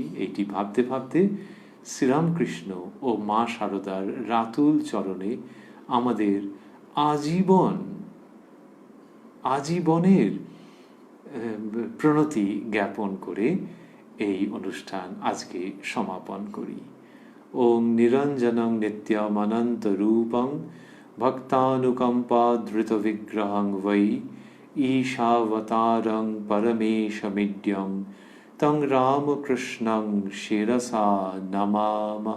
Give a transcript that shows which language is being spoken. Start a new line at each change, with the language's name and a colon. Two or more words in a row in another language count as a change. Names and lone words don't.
Bangla: এইটি ভাবতে ভাবতে শ্রীরামকৃষ্ণ ও মা শারদার রাতুল চরণে আমাদের আজীবনের প্রণতি জ্ঞাপন করে এই অনুষ্ঠান আজকে সমাপন করি।
Sanskrit: ওম নিরঞ্জনং নিত্যমনন্ত রূপং ভক্তানুকম্পা ধৃত বিগ্রহং বৈ ঈশাবতারং পরমেশমিড্যং তং রামকৃষ্ণং শিরসা নমামঃ।